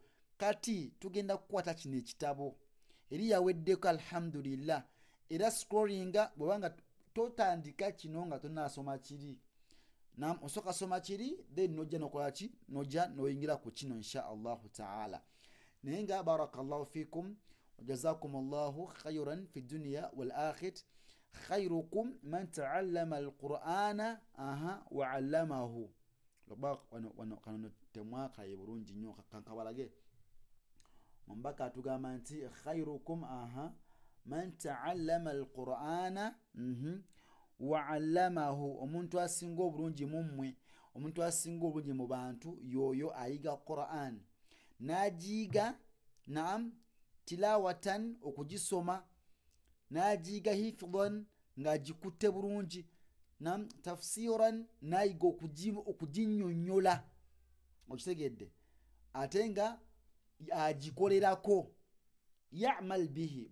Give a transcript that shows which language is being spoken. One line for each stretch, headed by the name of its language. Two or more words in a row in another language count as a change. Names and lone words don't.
Ganda: Kati tugenda kukwata kino ekitabo eri yaweddeko alhamdulillah. Era scrollinga bwebanga totandika kino nga tonasoma kiri, osooka soma kiri then nojja nokola ki, nojja noyingira ku kino
Arabic: إن شاء الله تعالى.
Ganda: Naye nga
Arabic: بارك الله فيكم وجزاكم الله خيرا في الدنيا والآخرة. خيركم من تعلم القرآن وعلمه.
Ganda: Wano kano temwaka ye bulungi nnyo kankabalage. Mbaka atugamba nti
Arabic: خيركم من تعلم القرآن وعلمه.
Ganda: Omuntu asinga obulungi mummwe, omuntu asinga obulungi mu bantu yoyo ayiga Qur'an najiga, tilawatan okugisoma, najiga hifdhan ngagikutte bulungi, tafsiran nayiga okuginnyonnyola, okitegedde, ate nga agikolerako,
Arabic: يعمل به.